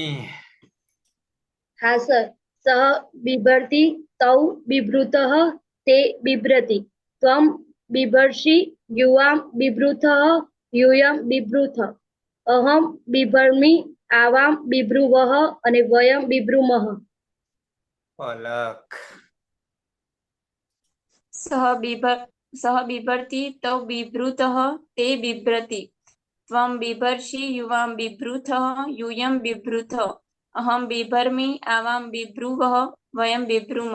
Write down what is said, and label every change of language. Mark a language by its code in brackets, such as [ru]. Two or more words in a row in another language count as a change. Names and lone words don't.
[hi] हाँ सर. [sa] सह बिभर्ति तौ बिभृतः ते बिभ्रति. त्वं बिभर्षि युवां बिभृतः यूयं बिभृथ. अहम बिभर्मि आवां बिभ्रुवः અને वयम बिभ्रुमः. પલક. सह सह बिभर्ति तौ बिभृतः ते बिभ्रति त्वं बिभर्षि युवां बिभृथः यूयं बिभृथ अहं बिभर्मि आवां बिभ्रुवः वयं बिभ्रुमः.